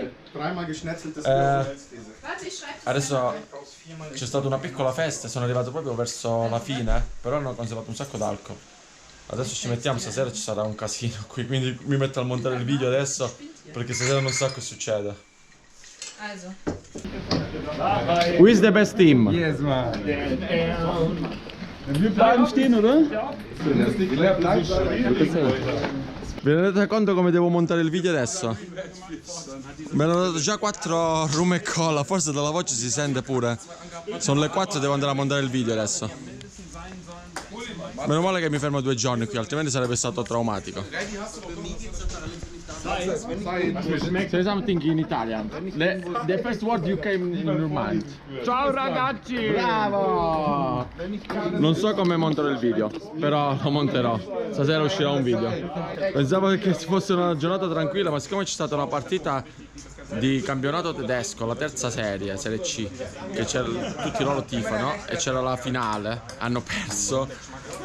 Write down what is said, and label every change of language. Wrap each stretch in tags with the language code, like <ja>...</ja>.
<de>dreimal geschnetzeltes Schmelzkäse. Warte, ich schreibe.</de> <it>Adesso c'è stata una piccola festa, sono arrivato proprio verso la fine, però hanno conservato un sacco d'alcol. Adesso ci mettiamo, stasera ci sarà un casino qui, quindi mi metto a montare il video adesso, perché stasera non so che succede.</it> <de>Also.</de> <en>Who is the best team? Yes, man.</en> <de>Wir bleiben stehen, oder? Ja. Wer bleibt stehen?</de> <it>Vi rendete conto come devo montare il video adesso? Me ne hanno dato già 4 rum e cola, forse dalla voce si sente pure. Sono le 4 e devo andare a montare il video adesso. Meno male che mi fermo 2 giorni qui, altrimenti sarebbe stato traumatico.</it> <en>Say something in Italian. The first word you came in your mind.</en> <it>Ciao ragazzi! Bravo! Non so come monterò il video, però lo monterò. Stasera uscirà un video. Pensavo che fosse una giornata tranquilla, ma siccome c'è stata una partita di campionato tedesco, la terza serie, Serie C, che c'era, tutti loro tifano, e c'era la finale, hanno perso.</it>